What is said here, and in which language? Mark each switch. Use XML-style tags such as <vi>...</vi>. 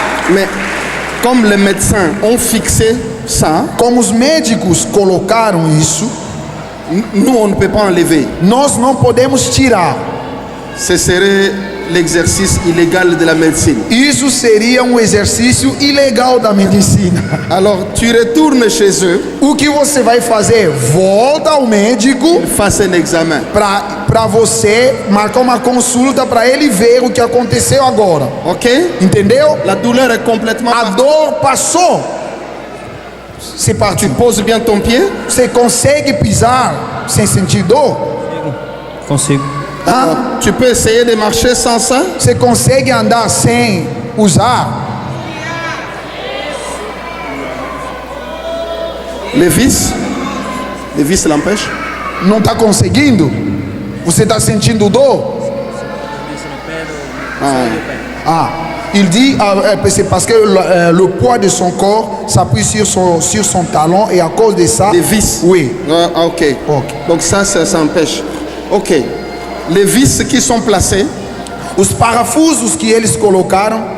<fr>Mais comme les médecins ont fixé ça,</fr> <pt>Como os médicos colocaram isso,</pt> <fr>nous on ne peut pas enlever.</fr> <pt>nós não podemos tirar.</pt> <fr>Ce serait l'exercice illégal de la médecine.</fr> <pt>Isso seria exercício ilegal da medicina.</pt> <fr>Alors tu retournes chez eux,</fr> <pt>O que você vai fazer? Volta ao médico</pt> <fr>fasse un examen.</fr> <pt>para você marcar uma consulta para ele ver o que aconteceu agora. Ok? Entendeu?</pt> <fr>La douleur est complètement</fr> <pt>A</pt> <fr>partie.</fr> <pt>dor passou.</pt> <fr>C'est parti. Tu poses bien ton pied.</fr> <pt>Você consegue pisar sem sentir dor? Consigo. Hã?</pt> <fr>Tu peux essayer de marcher sans ça.</fr> <pt>Você consegue andar sem usar?</pt> <fr>Les vis l'empêchent.</fr> <pt>Não está conseguindo? Você está sentindo dor?</pt> <fr>Il dit c'est parce que le poids de son corps s'appuie sur son talon et à cause de ça. Des vis. Oui. Ok. Donc ça empêche. Ok. Les vis qui sont placées,</fr> <pt>Os parafusos que eles colocaram,</pt>